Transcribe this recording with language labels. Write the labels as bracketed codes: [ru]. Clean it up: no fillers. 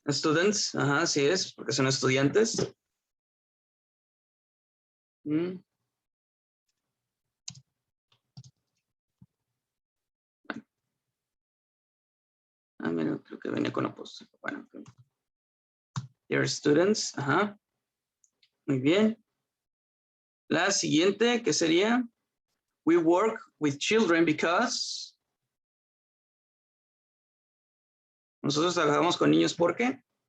[es] Students, ajá, así es, porque son estudiantes. Mira, creo que venía con apóstrofe. Bueno, [en] they're students, [es] ajá. Muy bien. La siguiente, ¿qué sería? [en] We work with children because. [es] Nosotros trabajamos con niños, ¿por qué?